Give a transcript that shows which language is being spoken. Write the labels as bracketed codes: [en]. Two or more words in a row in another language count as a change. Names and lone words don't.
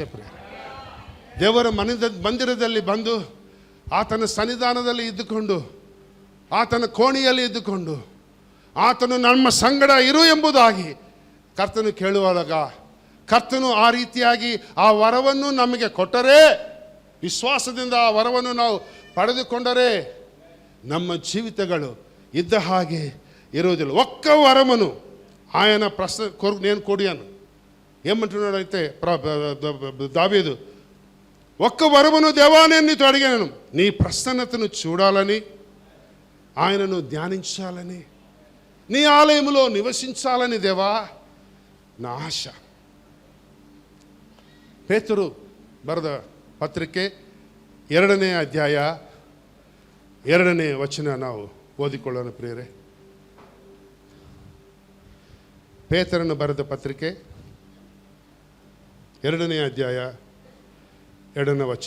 [kn] ಪ್ರಿಯರೇ, ದೇವರ ಮಂದಿರದಲ್ಲಿ ಬಂದು ಆತನ ಸನ್ನಿಧಾನದಲ್ಲಿ ಇದ್ದುಕೊಂಡು, ಆತನ ಕೋಣೆಯಲ್ಲಿ ಇದ್ದುಕೊಂಡು, ಆತನು ನಮ್ಮ ಸಂಗಡ ಇರು ಎಂಬುದಾಗಿ ಕರ್ತನು ಕೇಳುವಾಗ, ಕರ್ತನು ಆ ರೀತಿಯಾಗಿ ಆ ವರವನ್ನು ನಮಗೆ ಕೊಟ್ಟರೆ, ವಿಶ್ವಾಸದಿಂದ ಆ ವರವನ್ನು ನಾವು ಪಡೆದುಕೊಂಡರೆ ನಮ್ಮ ಜೀವಿತಗಳು ಇದ್ದ ಹಾಗೆ ಇರುವುದಿಲ್ಲ. [te] ఒక్క వరమును ఆయన కొరకు నేను కొడియాను ఏమంటున్నాడైతే దావీదు, ఒక్క వరమును దేవా నేను నీతో అడిగాను, నీ ప్రసన్నతను చూడాలని, ఆయనను ధ్యానించాలని, నీ ఆలయములో నివసించాలని దేవా నా ఆశ. [kn] ಪೇತರು ಬರೆದ ಪತ್ರಿಕೆ 2ನೇ ಅಧ್ಯಾಯ 2ನೇ ವಚನ ನಾವು ಓದಿಕೊಳ್ಳೋಣ ಪ್ರಿಯರೇ. ಪೇತರನ್ನು ಬರೆದ ಪತ್ರಿಕೆ 2ನೇ ಅಧ್ಯಾಯ 2ನೇ ವಚನ.